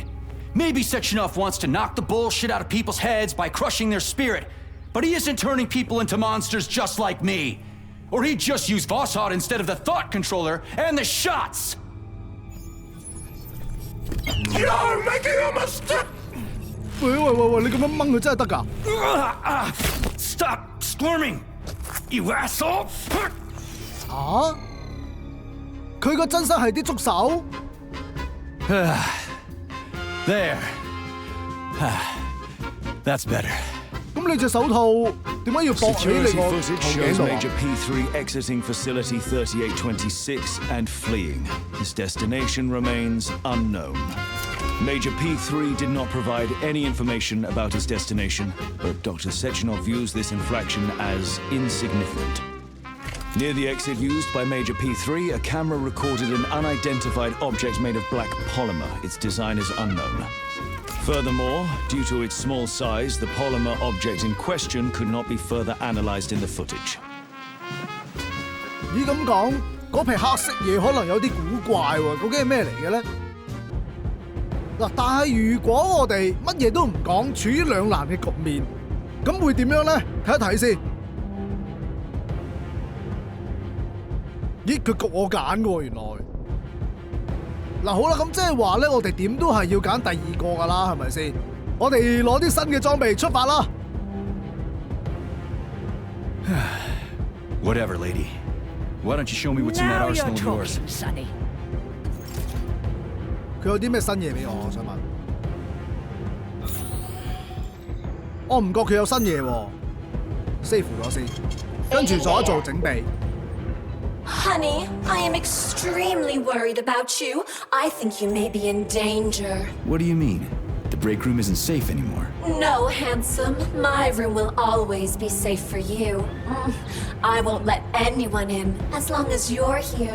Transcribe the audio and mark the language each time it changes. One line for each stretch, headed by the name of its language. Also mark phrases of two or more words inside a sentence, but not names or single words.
English: Maybe Sechenov wants to knock the bullshit out of people's heads by crushing their spirit, but he isn't turning people into monsters just like me. Or he'd just use Voskhod instead of the thought controller and the shots! You're making a mistake!
Cantonese: 喂，你咁樣掹佢真係得㗎？
English: Stop squirming, you asshole!
Cantonese: 嚇？佢個真身係啲觸手？
English: There. That's better.
Cantonese: 咁你隻手套點解要駁起你
English: Security
Cantonese: 個
English: footage
Cantonese: 頭頸
English: shows
Cantonese: 度
English: Major P3 exiting facility 3826 and fleeing. His destination remains unknown. Major P3 did not provide any information about his destination, but Dr. Sechenov views this infraction as insignificant. Near the exit used by Major P3, a camera recorded an unidentified object made of black polymer. Its design is unknown. Furthermore, due to its small size, the polymer object in question could not be further analyzed in the footage.
Cantonese: 咦咁講，嗰皮黑色嘢可能有啲古怪喎，究竟係咩嚟嘅咧？嗱，但係如果我哋乜嘢都唔講，處於兩難嘅局面，咁會點樣咧？睇一睇先。咦，佢焗我揀嘅喎，原來。嗱好啦，咁即係話咧，我哋點都係要揀第二個噶啦，係咪先？我哋攞啲新嘅裝備出發啦！
English: Whatever, lady. Why don't you show me what's in that Now you're arsenal of yours? talking, Sonny.
Cantonese: 佢有啲咩新嘢俾我想問？我唔覺佢有新嘢喎 ，save 咗先，跟住做一做整備。
English: Honey, I am extremely worried about you. I think you may be in danger. What do you mean? The break room isn't safe anymore. No, handsome. My room will always be safe for you. I won't let anyone in as long as you're here.